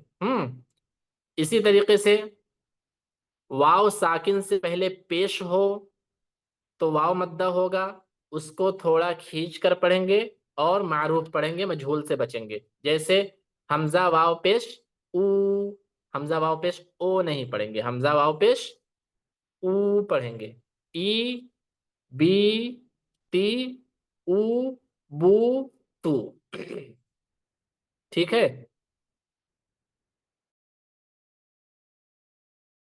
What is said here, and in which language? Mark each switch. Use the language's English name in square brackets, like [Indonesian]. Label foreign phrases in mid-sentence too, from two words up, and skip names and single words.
[Urdu] اسی طریقے سے واو ساکن سے پہلے پیش ہو تو واو مدہ ہوگا، اس کو تھوڑا کھینچ کر پڑھیں گے اور معروف پڑھیں گے، مجہول سے بچیں گے. جیسے حمزہ واو پیش او، حمزہ واو پیش او نہیں پڑھیں گے، حمزہ واو پیش او پڑھیں گے. ای بی تی او بو تو. ٹھیک ہے؟